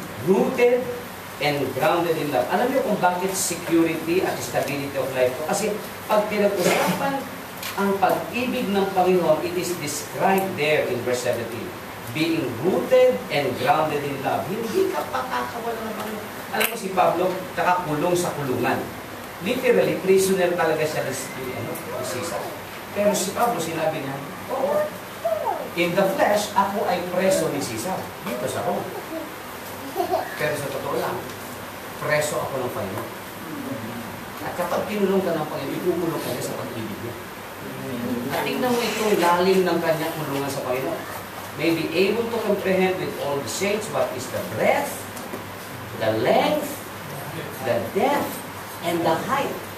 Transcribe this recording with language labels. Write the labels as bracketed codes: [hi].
[en] Rooted and grounded in love. [tl] Alam niyo kung bakit security at stability of life ko? Kasi pag pinag-usapan ang pag-ibig ng Panginoon, [en] it is described there in verse 17. Being rooted and grounded in love. [tl] Hindi ka pakakawala ng Panginoon. Alam mo si Pablo, nakakulong sa kulungan. Literally, prisoner talaga siya ni Caesar. Pero si Pablo, sinabi niya, oo, in the flesh, ako ay preso ni Caesar. Dito sa Rome. Pero sa totoo lang, preso ako ng Panginoon. At kapag kinulong ka ng Panginoon, ikukulong ka niya sa pag-ibig niya. At tignan mo itong lalim ng kanyang kulungan sa Panginoon. [en] May be able to comprehend with all the saints what is the breadth, the length, the depth, and the height.